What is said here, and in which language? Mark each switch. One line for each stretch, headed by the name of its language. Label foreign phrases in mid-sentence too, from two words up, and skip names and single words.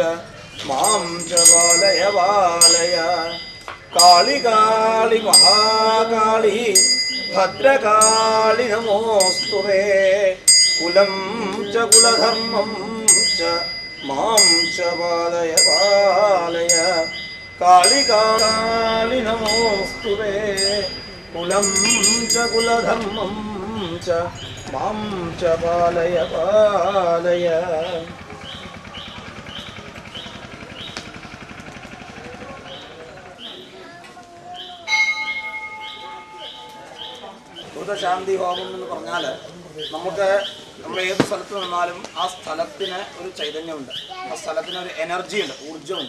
Sanskrit: मां च बालय बालय काली काली महाकाली भद्रकाली नमोस्तुते कुलं च कुलधर्मं च मां च बालय बालय काली काली नमोस्तुते कुलं च कुलधर्मं च मां च बालय बालय
Malayalam: ഭൂതശാന്തി ഹോമം എന്ന് പറഞ്ഞാൽ നമുക്ക് നമ്മൾ ഏത് സ്ഥലത്ത് നിന്നാലും ആ സ്ഥലത്തിന് ഒരു ചൈതന്യമുണ്ട്, ആ സ്ഥലത്തിന് ഒരു എനർജിയുണ്ട്, ഊർജ്ജമുണ്ട്.